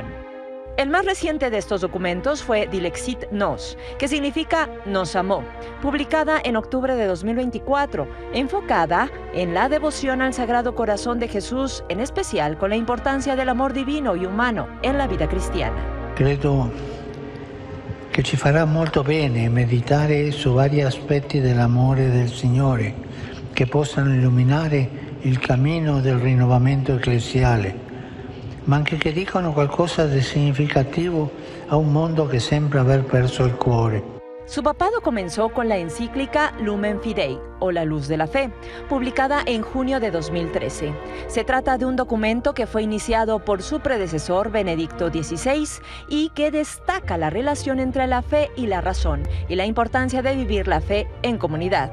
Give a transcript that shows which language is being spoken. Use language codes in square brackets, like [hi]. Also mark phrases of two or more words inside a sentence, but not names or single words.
[es] El más reciente de estos documentos fue Dilexit Nos, que significa Nos amó, publicada en octubre de 2024, enfocada en la devoción al Sagrado Corazón de Jesús, en especial con la importancia del amor divino y humano en la vida cristiana. [it] Credo che ci farà molto bene meditare su vari aspetti dell'amore del Signore, che possano illuminare il cammino del rinnovamento ecclesiale, ma anche che dicano qualcosa di significativo a un mondo che sembra aver perso il cuore. [es] Su papado comenzó con la encíclica Lumen Fidei, o La Luz de la Fe, publicada en junio de 2013. Se trata de un documento que fue iniciado por su predecesor Benedicto XVI y que destaca la relación entre la fe y la razón y la importancia de vivir la fe en comunidad.